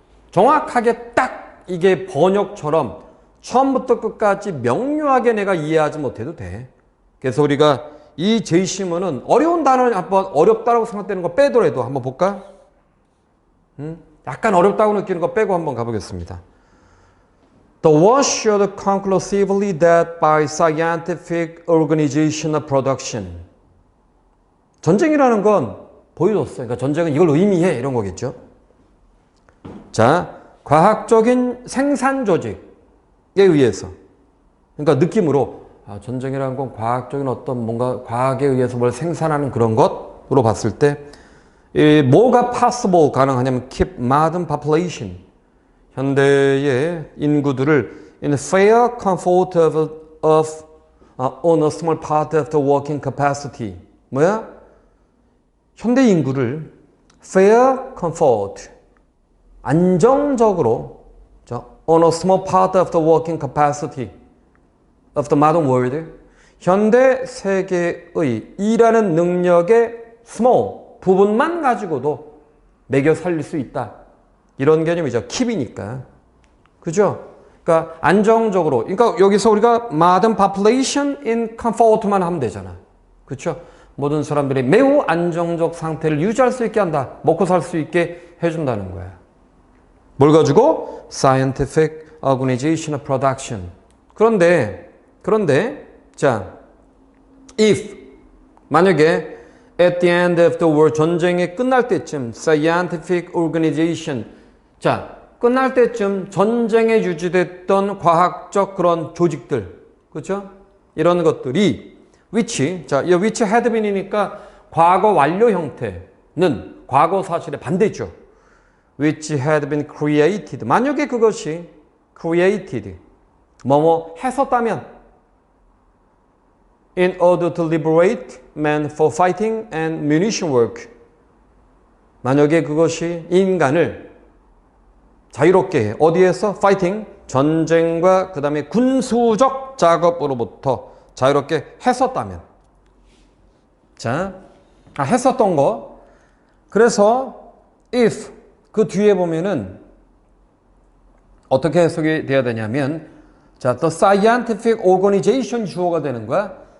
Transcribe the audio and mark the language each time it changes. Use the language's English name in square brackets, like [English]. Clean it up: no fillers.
[Korean] 정확하게 딱 이게 번역처럼 처음부터 끝까지 명료하게 내가 이해하지 못해도 돼. 그래서 우리가 이 제시문은 어려운 단어를 한번 어렵다고 생각되는 거 빼더라도 한번 볼까? 약간 어렵다고 느끼는 거 빼고 한번 가보겠습니다. [English] The war showed conclusively that by scientific organization of production. [Korean] 전쟁이라는 건 보여줬어요. 그러니까 전쟁은 이걸 의미해 이런 거겠죠. 자, 과학적인 생산 조직에 의해서, 그러니까 느낌으로 전쟁이라는 건 과학적인 어떤 뭔가 과학에 의해서 뭘 생산하는 그런 것으로 봤을 때 뭐가 possible 가능하냐면 [English] keep modern population, [Korean] 현대의 인구들을 [English] in fair comfort of on a small part of the working capacity. [Korean] 뭐야? 현대 인구를 [English] fair comfort, [Korean] 안정적으로 [English] on a small part of the working capacity of the modern world, [Korean] 현대 세계의 일하는 능력의 small 부분만 가지고도 매겨 살릴 수 있다. 이런 개념이죠. keep이니까. 그죠? 그러니까 안정적으로, 그러니까 여기서 우리가 [English] modern population in comfort [Korean] 만 하면 되잖아. 그렇죠? 모든 사람들이 매우 안정적 상태를 유지할 수 있게 한다. 먹고 살 수 있게 해준다는 거야. [English] 뭘 가지고? Scientific Organization of Production. [Korean] 그런데 자, if 만약에 [English] at the end of the war, [Korean] 전쟁이 끝날 때쯤 [English] scientific organization, [Korean] 자, 끝날 때쯤 전쟁에 유지됐던 과학적 그런 조직들, 그렇죠? 이런 것들이 which, 자, 이 [English] which had been [Korean] 이니까 과거 완료 형태는 과거 사실의 반대죠. [English] which had been created. [Korean] 만약에 그것이 [English] created, [Korean] 뭐뭐 했었다면 [English] in order to liberate men for fighting and munition work. [Korean] 만약에 그것이 인간을 자유롭게 해. 어디에서? fighting, 전쟁과 그 다음에 군수적 작업으로부터 자유롭게 했었다면. 자, 했었던 거. 그래서 if, 그 뒤에 보면은 어떻게 해석이 돼야 되냐면, 자, [English] the scientific organization [Korean] 주어가 되는 거야.